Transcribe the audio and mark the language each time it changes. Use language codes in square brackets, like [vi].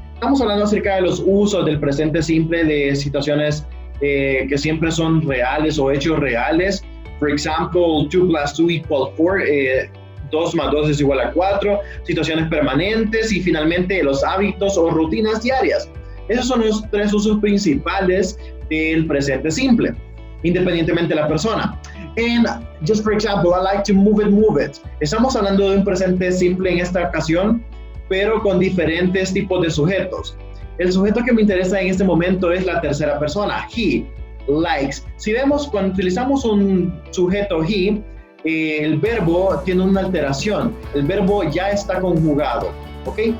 [es] Estamos hablando acerca de los usos del presente simple de situaciones que siempre son reales o hechos reales. [en] For example, 2 plus 2 equals 4. [es] 2 más 2 es igual a 4, situaciones permanentes y finalmente los hábitos o rutinas diarias. Esos son los tres usos principales del presente simple, independientemente de la persona. [en] And just for example, I like to move it. [es] Estamos hablando de un presente simple en esta ocasión, pero con diferentes tipos de sujetos. El sujeto que me interesa en este momento es la tercera persona, he, likes. Si vemos, cuando utilizamos un sujeto he, el verbo tiene una alteración, el verbo ya está conjugado, ¿ok?